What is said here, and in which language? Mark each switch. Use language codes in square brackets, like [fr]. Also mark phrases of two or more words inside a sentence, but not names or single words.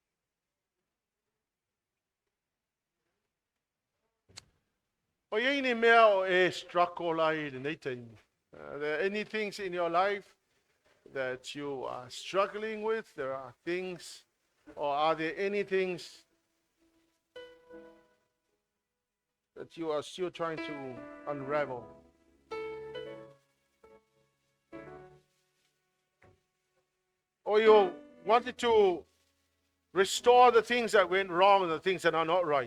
[sm] O yei mea o e struggle ai nei taimi. [en] Are there any things in your life that you are struggling with? There are things, or are there any things that you are still trying to unravel? Or you wanted to restore the things that went wrong and the things that are not right.